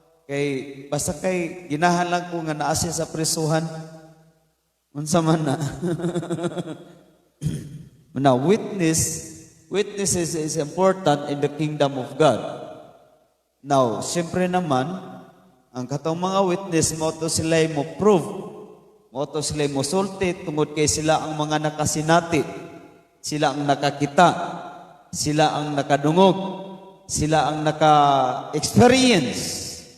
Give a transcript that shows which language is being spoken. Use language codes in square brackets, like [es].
[ceb] Kay basta kay ginahan lang ko nga naa siya sa prisuhan. Unsa man na. [en] Now, witnesses is important in the kingdom of God. [ceb] Now, siyempre naman, ang katong mga witness mo to sila mo prove, mo to sila mo sulti, tungod kay sila ang mga nakasinati, sila ang nakakita, sila ang nakadungog, sila ang naka-experience.